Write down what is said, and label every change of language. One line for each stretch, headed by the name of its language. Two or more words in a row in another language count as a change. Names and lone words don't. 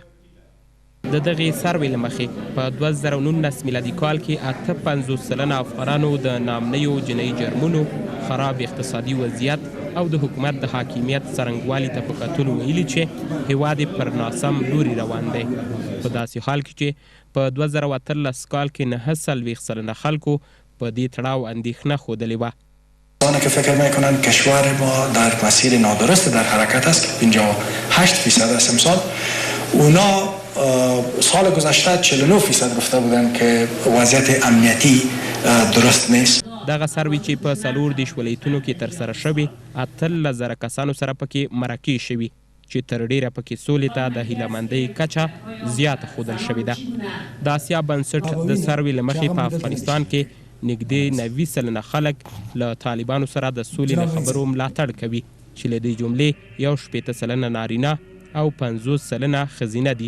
Pashto: د دغې سروې له مخې په 2019 میلادي کال کې 58 سلنه افغانانو د نامنیو جنایي جرمونو، خراب اقتصادي وضعیت او د حکومت د حاکمیت څرنګوالي ته په کتلو ویلي چې هیواد یې پر ناسم لوري روان دی. په داسې حال کې چې په 2013 کال کې 49 سلنه خلکو په دې تړاو اندېښنه ښودلې وه.
Persian: آنها که فکر میکنند کشور ما در مسیر نادرست در حرکت است که 58% است امسال، اونا سال گذشته 49% گفته بودند که وضعیت امنیتی درست نیست.
Pashto: دغه سروې چې په 24 ولایتونو کې ترسره شوې 18,000 کسانو سره پکې مرکې شوي چې تر ډیره پکې سولې ته د هیلهمندۍ کچه زیاته ښودل شوې ده. د آسیا بنسټ د سروې له مخې په افغانستان کې نږدې 90 سلنه خلک له طالبانو سره د سولې له خبرو ملاتړ کوي چې له دې جملې 61 سلنه نارینه او 50 سلنه ښځینه دي.